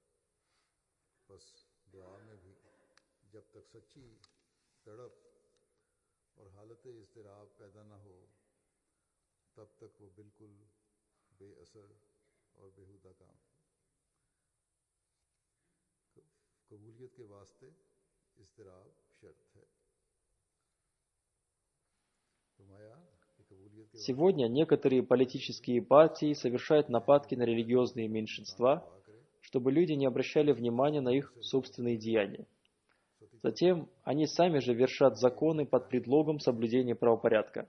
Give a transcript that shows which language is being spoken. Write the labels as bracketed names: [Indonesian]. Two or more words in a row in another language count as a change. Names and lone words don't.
[Urdu] بس دعا میں بھی جب تک سچی تڑپ اور حالت اضطراب پیدا نہ ہو تب تک وہ بالکل بے اثر اور بیہودہ کام قبولیت کے واسطے اضطراب شرط ہے. [Russian] Сегодня некоторые политические партии совершают нападки на религиозные меньшинства, чтобы люди не обращали внимания на их собственные деяния. Затем они сами же вершат законы под предлогом соблюдения правопорядка.